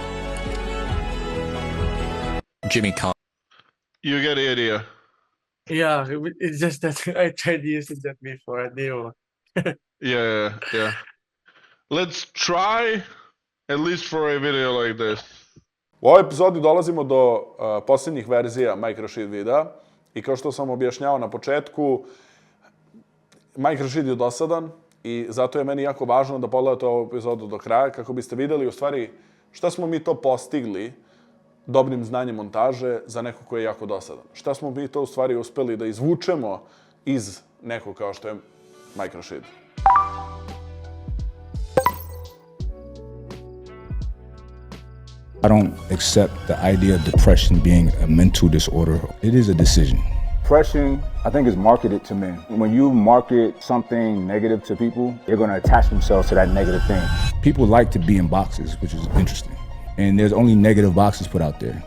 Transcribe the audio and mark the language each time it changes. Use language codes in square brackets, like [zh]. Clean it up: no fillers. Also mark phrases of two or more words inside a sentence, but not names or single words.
[en] Jimmy Carr. You get the idea. Yeah, it's just that I tried using that before. Yeah. Let's try at least for a video like this. [sr] U ovoj epizodi dolazimo do posljednjih verzija microsheet videa i kao što sam objašnjavao na početku, microsheet je dosadan i zato je meni jako važno da pogledate ovu epizodu do kraja kako biste vidjeli u stvari šta smo mi to postigli dobrim znanjem montaže za nekog koji je jako dosadan. Šta smo mi to u stvari uspeli da izvučemo iz nekog kao što je microsheet. [en] I don't accept the idea of depression being a mental disorder. It is a decision. Depression, I think, is marketed to men. When you market something negative to people, they're going to attach themselves to that negative thing. People like to be in boxes, which is interesting. And there's only negative boxes put out there.